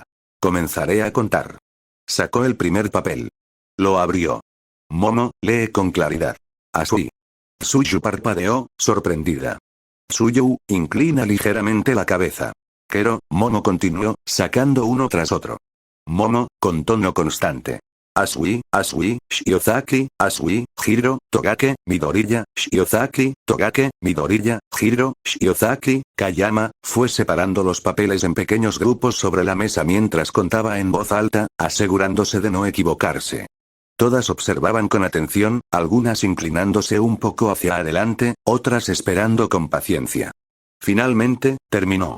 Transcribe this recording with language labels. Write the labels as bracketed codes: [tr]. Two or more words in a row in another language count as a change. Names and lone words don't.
[es] Comenzaré a contar. Sacó el primer papel. Lo abrió. Momo, lee con claridad. Asui. Suyu parpadeó, sorprendida. Suyu, inclina ligeramente la cabeza. Pero, Momo continuó, sacando uno tras otro. Momo, con tono constante. Asui, Asui, Shiozaki, Asui, Hiro, Togake, Midoriya, Shiozaki, Togake, Midoriya, Hiro, Shiozaki, Kayama, fue separando los papeles en pequeños grupos sobre la mesa mientras contaba en voz alta, asegurándose de no equivocarse. Todas observaban con atención, algunas inclinándose un poco hacia adelante, otras esperando con paciencia. Finalmente, terminó.